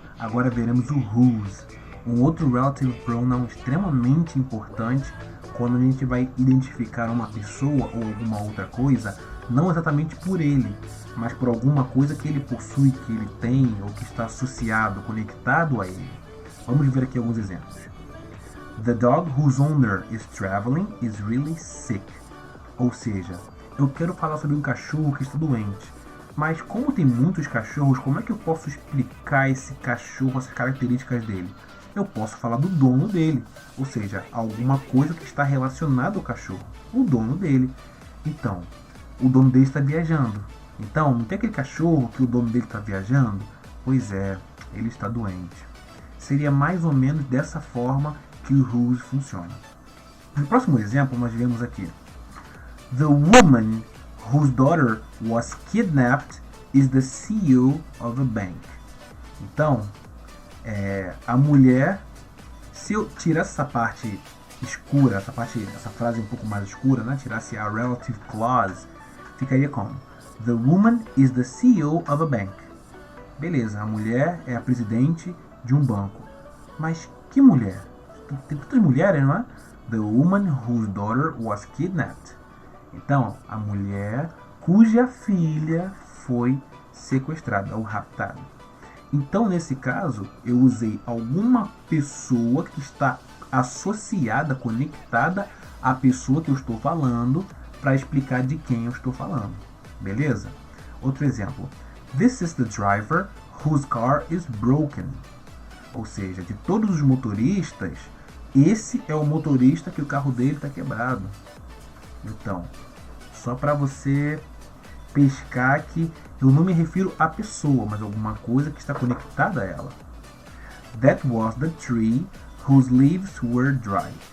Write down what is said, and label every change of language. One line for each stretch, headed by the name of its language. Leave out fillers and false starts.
Portuguese: Agora veremos o whose, um outro relative pronoun extremamente importante quando a gente vai identificar uma pessoa ou alguma outra coisa, não exatamente por ele, mas por alguma coisa que ele possui, que ele tem ou que está associado, conectado a ele. Vamos ver aqui alguns exemplos.
English: The dog whose owner is traveling is really sick.
Portuguese: Ou seja, eu quero falar sobre um cachorro que está doente. Mas como tem muitos cachorros, como é que eu posso explicar esse cachorro, as características dele? Eu posso falar do dono dele. Ou seja, alguma coisa que está relacionada ao cachorro. O dono dele. Então, o dono dele está viajando. Então, não tem aquele cachorro que o dono dele está viajando? Pois é, ele está doente. Seria mais ou menos dessa forma que o whose funciona. No próximo exemplo, nós vemos aqui:
English: The woman whose daughter was kidnapped is the CEO of a bank.
Portuguese: Então, a mulher, se eu tirasse essa parte escura, essa frase um pouco mais escura, né? Tirasse a relative clause, ficaria como:
English: The woman is the CEO of a bank.
Portuguese: Beleza, a mulher é a presidente de um banco. Mas que mulher? Tem tantas mulheres, não é?
English: The woman whose daughter was kidnapped.
Portuguese: Então, a mulher cuja filha foi sequestrada ou raptada. Então, nesse caso, eu usei alguma pessoa que está associada, conectada à pessoa que eu estou falando para explicar de quem eu estou falando. Beleza? Outro exemplo.
English: This is the driver whose car is broken.
Portuguese: Ou seja, de todos os motoristas, esse é o motorista que o carro dele está quebrado. Então, só para você pescar que eu não me refiro à pessoa, mas a alguma coisa que está conectada a ela.
English: That was the tree whose leaves were dry.